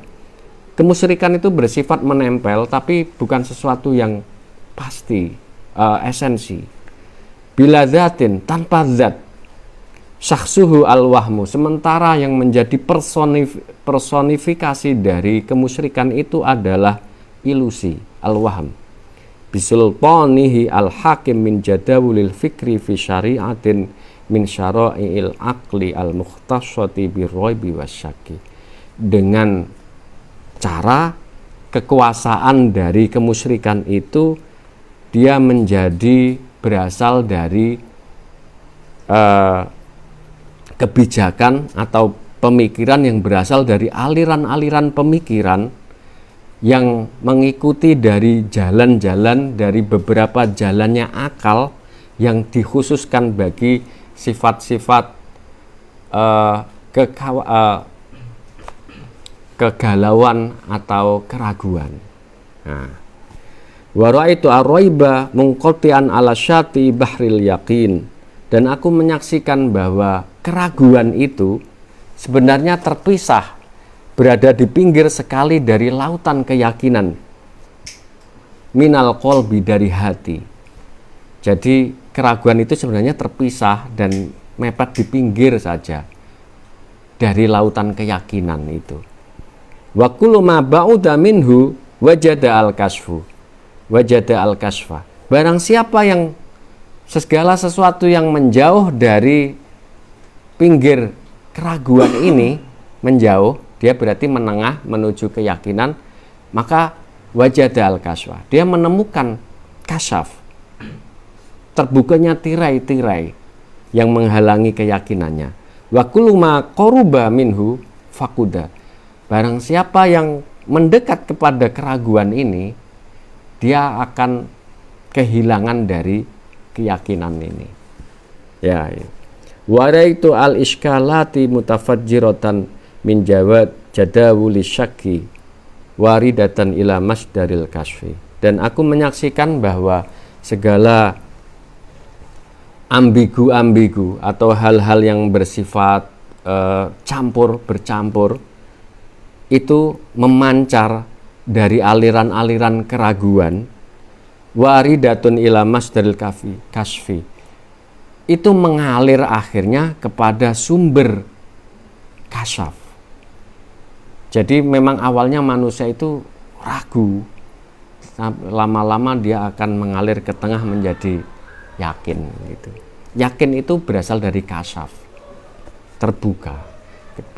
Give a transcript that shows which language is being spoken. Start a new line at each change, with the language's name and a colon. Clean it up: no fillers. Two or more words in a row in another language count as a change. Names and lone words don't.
Indonesian: Kemusyrikan itu bersifat menempel, tapi bukan sesuatu yang pasti, esensi.
Arabic: بلا ذات,
Indonesian: tanpa zat,
Arabic: شخصه الوهم,
Indonesian: sementara yang menjadi personifikasi dari kemusyrikan itu adalah ilusi,
Arabic: al-wahm. بسلطانه الحاكم من جداول الفكر في شريعة من شرائع العقل المختصة بالريب والشك,
Indonesian: dengan cara kekuasaan dari kemusyrikan itu dia menjadi berasal dari kebijakan atau pemikiran yang berasal dari aliran-aliran pemikiran yang mengikuti dari jalan-jalan, dari beberapa jalannya akal yang dikhususkan bagi sifat-sifat kegalauan atau keraguan. Nah,
Arabic: ورأيت الريب منقطعا على شاطئ بحر اليقين,
Indonesian: dan aku menyaksikan bahwa keraguan itu sebenarnya terpisah, berada di pinggir sekali dari lautan keyakinan,
Arabic: من القلب,
Indonesian: dari hati. Jadi keraguan itu sebenarnya terpisah dan mepet di pinggir saja dari lautan keyakinan itu.
Arabic: وكل ما بعد منه وجد الكشف، وجد الكشف.
Indonesian: Barang siapa yang segala sesuatu yang menjauh dari pinggir keraguan ini, menjauh, dia berarti menengah menuju keyakinan, maka
Arabic: وجد الكشف,
Indonesian: dia menemukan kasyaf, terbukanya tirai-tirai yang menghalangi keyakinannya.
Arabic: وكل ما قرب منه فقد.
Indonesian: Barang siapa yang mendekat kepada keraguan ini, dia akan kehilangan dari keyakinan ini.
Arabic: Ya. ورأيت الإشكالات متفجرة من جواد جداول الشك واردة إلى مصدر الكشف,
Indonesian: dan aku menyaksikan bahwa segala ambigu-ambigu atau hal-hal yang bersifat bercampur itu memancar dari aliran-aliran keraguan,
Arabic: واردة إلى مصدر الكشف,
Indonesian: itu mengalir akhirnya kepada sumber kasyaf. Jadi memang awalnya manusia itu ragu, lama-lama dia akan mengalir ke tengah menjadi yakin gitu. Yakin itu berasal dari kasyaf, terbuka gitu.